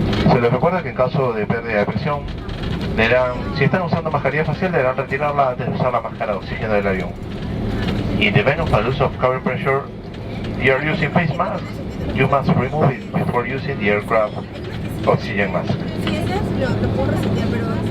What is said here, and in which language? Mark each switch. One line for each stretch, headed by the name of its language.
Spanish: Se les recuerda que en caso de pérdida de presión, si están usando mascarilla facial, deberán retirarla antes de usar la máscara de oxígeno del avión.
English: In the event of a loss of cabin pressure, you are using face mask, you must remove it before using the aircraft oxygen mask.
Spanish: Sí, ese lo puedo resetear, pero